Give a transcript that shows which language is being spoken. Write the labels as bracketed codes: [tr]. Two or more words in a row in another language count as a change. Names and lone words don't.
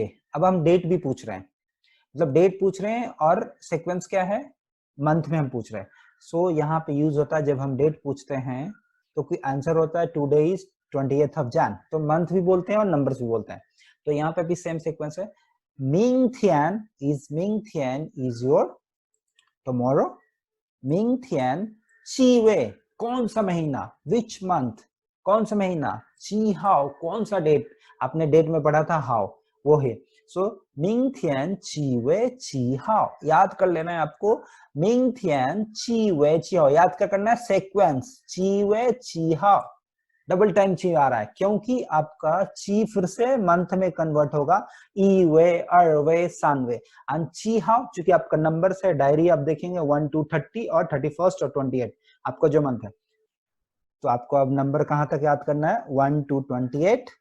[hi] अब हम डेट भी पूछ रहे हैं, मतलब डेट पूछ रहे हैं और सीक्वेंस क्या है, मंथ में हम पूछ रहे हैं। सो यहाँ पे यूज होता है जब हम डेट पूछते हैं तो कोई आंसर होता है [en] today is 20th of Jan, [hi] तो मंथ भी बोलते हैं और नंबर्स भी बोलते हैं। तो यहाँ पे भी सेम सीक्वेंस है। [en] Mingtian is your tomorrow। [hi] Mingtian 7 कौन सा महीना, [en] which month [hi] कौन सा महीना, [zh] 7 号 [hi] कौन सा डेट, आपने डेट में पढ़ा था हाउ, वो है। [zh] सो 明天7月7号, [hi] याद कर लेना है आपको। [zh] 明天7月7号 [hi] याद क्या करना है, सीक्वेंस [zh] 7 月7号, [en] double time [hi] ची आ रहा है क्योंकि आपका ची फिर से मंथ में कन्वर्ट होगा, [zh] 一 月 二 月 三 月, [hi] एंड [zh] 七 号 [hi] चूंकि आपका नंबर से डायरी आप देखेंगे [en] 1 to 30 [hi] और 31st और 28 आपका जो मंथ है, तो आपको अब नंबर कहां तक याद करना है, [en] 1 to 28,